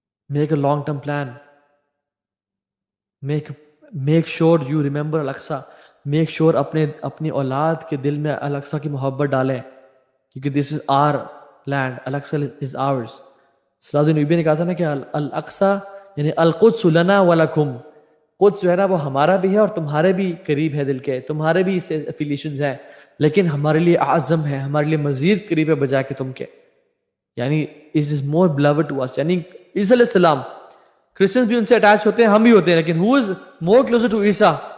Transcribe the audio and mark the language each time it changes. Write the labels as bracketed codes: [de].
[en] make a long term plan, make sure you remember Al Aqsa, make sure [ur] اپنی اولاد کے دل میں الاقصی کی محبت ڈالیں, [en] کیونکہ this is our land, Al Aqsa is ours. [ur] صلی اللہ علیہ وسلم نے کہا تھا نا کہ الاقصی یعنی [ar] القدس لنا ولکم, [ur] قدس جو ہے نا وہ ہمارا بھی ہے اور تمہارے بھی قریب ہے دل کے, تمہارے بھی اس سے افیلیشنز ہیں, لیکن ہمارے لیے اعظم ہے, ہمارے لیے مزید قریب ہے بجائے کہ تم کے. [en] یعنی it is more beloved to us. [ur] یعنی عیسیٰ علیہ السلام, کرسچنز بھی ان سے اٹیچ ہوتے ہیں, ہم بھی ہوتے ہیں, لیکن [en] who is more closer to [ur] Isa?